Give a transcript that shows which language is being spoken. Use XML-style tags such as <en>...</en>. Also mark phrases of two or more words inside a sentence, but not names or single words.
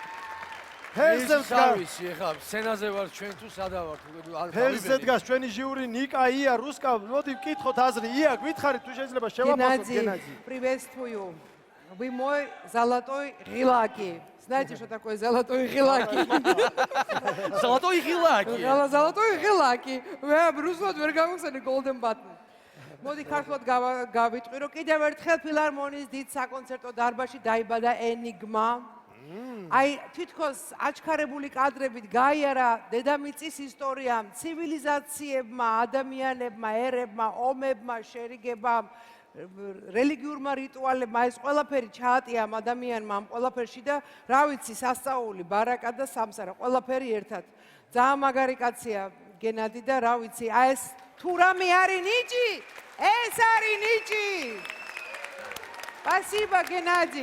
<ka>ფელზე გავისი, ეხლა სცენაზე ვარ ჩვენ თუ სადა ვარ? ფელზე დგას ჩვენი ჟიური ნიკა, ია, რუსკა. მოდი ვკითხოთ აზრი. ია, გითხარით თუ შეიძლება შევაფასოთ Геннадий.</ka> <ru>Приветствую. Вы мой золотой гилаки. Знаете, что такое золотой гилаки? Золотой гилаки. Золотой гилаки.</ru> <ka>მე რუსულად ვერ გამოგცემი</ka> <en>golden button.</en> <ka>მოდი ქართულად გავიტყვი, რომ კიდევ ერთხელ ფილარმონიის დიდ საკონცერტო დარბაზში დაიბადა ენიგმა. აი, თითქოს აჩქარებული კადრებით გაიარა დედამიწის ისტორიამ, ცივილიზაციებმა, ადამიანებმა, ერებმა, ომებმა, შერიგებამ, რელიგიურმა რიტუალებმა ეს ყველაფერი ჩაატია ამ ადამიანმა ამ ყველაფერში და რა ვიცი სასწაული ბარაკა და სამსარა ყველაფერი ერთად ძალიან მაგარი კაცია გენადი და რა ვიცი აი ეს თუ რამე არის ნიჭი ეს არის ნიჭი Спасибо გენადი</ka>